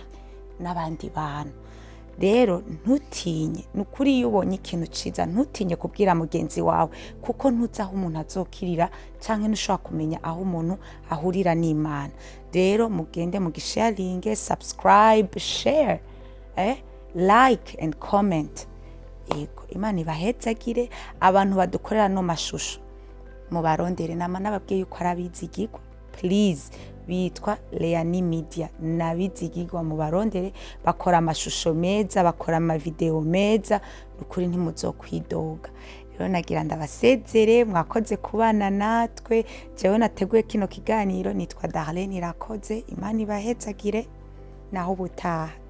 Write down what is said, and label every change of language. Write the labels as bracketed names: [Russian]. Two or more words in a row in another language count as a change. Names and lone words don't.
[Rundi] n'abandi bantu rero ntutinye nukuri yubonye ikintu ciza ntutinye kubwira mugenzi wawe kuko ntuzaho umuntu azokirira canke nushobora kumenya aho umuntu ahurira n'Imana rero mugende mugisharing [English] subscribe share like and comment [Rundi] ego Imana ibahezagire abantu badukorera no mashusho mu barondere nama nababwiye yuko arabizigirwa please bitwa Leani Media nabizigirwa mu barondere bakora amashusho meza bakora ama video meza ukuri ntimuzokwidoga rero nagira ndabasezere mwakoze kubana natwe jewe nateguye kino kiganiro nitwa Darlene irakoze Imana ibahezagire naho butaha